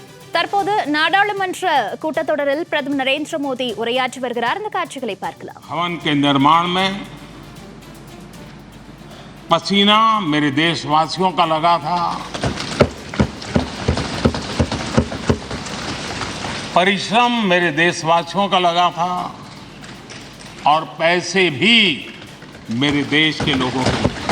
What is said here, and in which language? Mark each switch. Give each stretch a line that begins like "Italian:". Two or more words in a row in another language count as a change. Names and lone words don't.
Tamil: தற்போது நாடாளுமன்ற கூட்டத்தொடரில் பிரதமர் நரேந்திர மோடி உரையாற்றி வருகிறார். இந்த காட்சிகளை பார்க்கலாம்.
Hindi: भवन के निर्माण में पसीना मेरे देशवासियों का लगा था, परिश्रम मेरे देशवासियों का लगा था और पैसे भी मेरे देश के लोगों के।